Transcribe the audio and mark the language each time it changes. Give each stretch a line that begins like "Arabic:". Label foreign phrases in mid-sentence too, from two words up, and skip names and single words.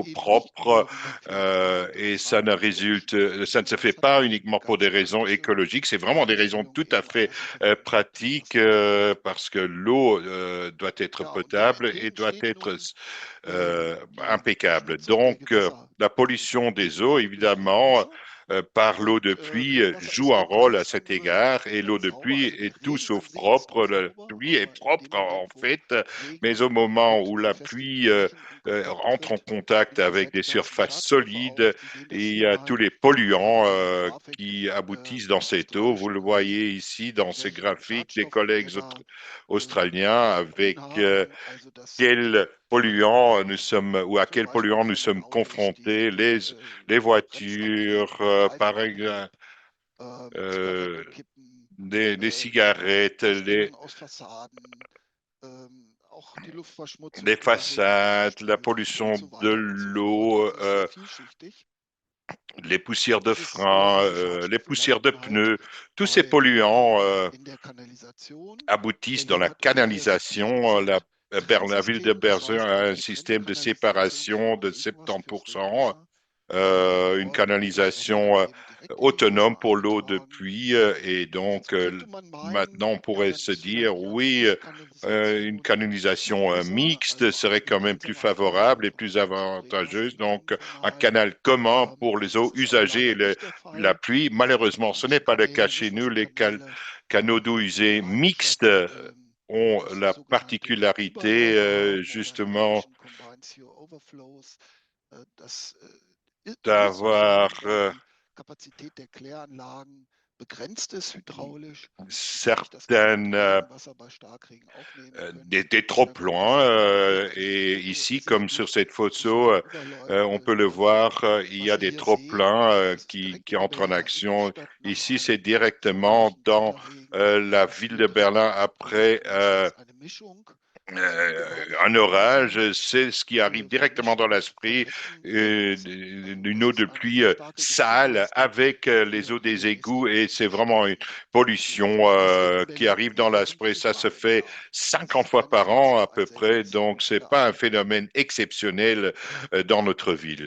German: resultiert eben nicht
French: propre
German: nur, wie man vielleicht meint,
French: et
German: aus
French: ça
German: rein
French: ne
German: ökologischen
French: résulte, ça
German: Gründen,
French: ne se
German: sondern
French: fait
German: es hat
French: pas
German: auch
French: uniquement pour des
German: ganz
French: raisons
German: praktische
French: écologiques, c'est vraiment des raisons
German: Fragestellungen
French: tout à
German: eben
French: fait
German: allein schon verbunden mit dem
French: pratiques
German: Wasser.
French: parce que l'eau doit être
German: Ja, und da
French: potable et
German: dagegen
French: doit
German: steht
French: être
German: nun die
French: impeccable.
German: Verschmutzung der
French: Donc,
German: Gewässer
French: la pollution des eaux,
German: durch
French: évidemment,
German: Regenwasser.
French: par l'eau de
German: Und
French: pluie
German: Regenwasser
French: joue
German: ist
French: un
German: wie
French: rôle à
German: alles
French: cet
German: andere
French: égard et l'eau de
German: sauber.
French: pluie
German: Also der
French: est tout
German: Regen an
French: sauf
German: sich ist auch
French: propre. La
German: sauber,
French: pluie est
German: aber in dem
French: propre en
German: Moment, wo
French: fait, mais
German: Regen
French: au moment
German: mit
French: où
German: den
French: la
German: festliegenden
French: pluie
German: Flächen in Kontakt
French: rentre en
German: tritt,
French: contact
German: liegt die
French: avec
German: Seite,
French: des
German: da sind
French: surfaces
German: Schadstoffe
French: solides,
German: auf. Sie sehen das
French: et il y
German: hier
French: a tous
German: mal
French: les
German: in
French: polluants
German: dieser Grafik
French: qui aboutissent dans
German: aus
French: cette eau. Vous
German: australischen
French: le
German: Quellen,
French: voyez ici dans ces
German: welche
French: graphiques des
German: Schadstoffe
French: collègues
German: wir da
French: australiens
German: drin
French: avec
German: haben. Also das sind
French: quels polluants nous sommes ou à
German: zum
French: quels
German: Beispiel
French: polluants nous
German: völlig
French: sommes confrontés,
German: undurchsichtige
French: les voitures,
German: Brennstoffkippen,
French: par
German: Reifenkippen,
French: exemple,
German: Zigarettenkippen,
French: des cigarettes,
German: Verschmutzungen aus Fassaden, auch die
French: les
German: Luftverschmutzung über Regen zum
French: façades, la
German: Beispiel und
French: pollution
German: so
French: de
German: weiter und so fort.
French: l'eau,
German: Also es ist sehr vielschichtig.
French: les poussières de
German: Dieses,
French: frein,
German: diese
French: les
German: Schadstoffe
French: poussières de
German: landen halt
French: pneus, tous ces polluants
German: in der Kanalisation.
French: aboutissent dans
German: Berlin
French: la
German: hat ein sehr, sehr
French: canalisation.
German: effizientes
French: La ville de
German: Trennsystem. Das
French: Berlin
German: heißt
French: a
German: also
French: un
German: eine
French: système de
German: Trennkanalisation
French: séparation
German: für
French: de
German: Fürs
French: 70%,
German: Regenwasser. Und
French: une
German: dort wird das Wasser
French: canalisation
German: dann eben direkt in die
French: autonome
German: Gewässer
French: pour l'eau de
German: eingetragen.
French: pluie. Et donc,
German: Jetzt könnte man
French: maintenant,
German: meinen,
French: on
German: ja,
French: pourrait
German: dann
French: se
German: ist vielleicht
French: dire,
German: eher eine
French: oui, une
German: Mischkanalisation
French: canalisation
German: besser,
French: mixte
German: also
French: serait
German: eine
French: quand même plus
German: gemeinsame Einleitung
French: favorable et
German: von
French: plus
German: Flüss- und Regenwasser
French: avantageuse.
German: in einen
French: Donc, un
German: Kanal.
French: canal commun pour les
German: Das
French: eaux
German: ist aber
French: usagées et
German: leider nicht der
French: la
German: Fall.
French: pluie. Malheureusement, ce n'est
German: Manche
French: pas le cas
German: Kanäle,
French: chez nous. Les
German: Mischwasserkanäle,
French: canaux d'eau usés
German: betreiben
French: mixtes
German: statt
French: ont la
German: sogenannte
French: particularité
German: Überläufer oder im
French: justement
German: Englischen
English: Combined Sewer Overflows.
German: Das ist so,
French: d'avoir
German: solange die Kapazität der Kläranlagen begrenzt ist hydraulisch und sie nicht das gesamte
French: certaines
German: Regenwasser bei Starkregen aufnehmen können,
French: des
German: solange wird das
French: trop-pleins.
German: eben auch wirklich
French: Et ici,
German: sehr
French: comme sur
German: gut
French: cette
German: durch solche
French: photo, on
German: Überläufe
French: peut le voir,
German: durchgeführt.
French: il y
German: Was
French: a
German: Sie
French: des
German: hier sehen,
French: trop-pleins
German: das ist direkt
French: qui
German: in der
French: entrent en
German: Berliner
French: action.
German: Innenstadt nach
French: Ici, c'est
German: einem
French: directement
German: sommerlichen
French: dans
German: Winterregen.
French: la
German: Was
French: ville
German: hier
French: de
German: drin
French: Berlin
German: ist,
French: après
German: das ist eine Mischung
French: Un orage, c'est ce qui arrive directement dans l'esprit d'une eau de pluie sale avec les eaux des égouts et c'est vraiment une pollution qui arrive dans l'esprit. Ça se fait 50 fois par an à peu près, donc c'est pas un phénomène exceptionnel dans notre ville.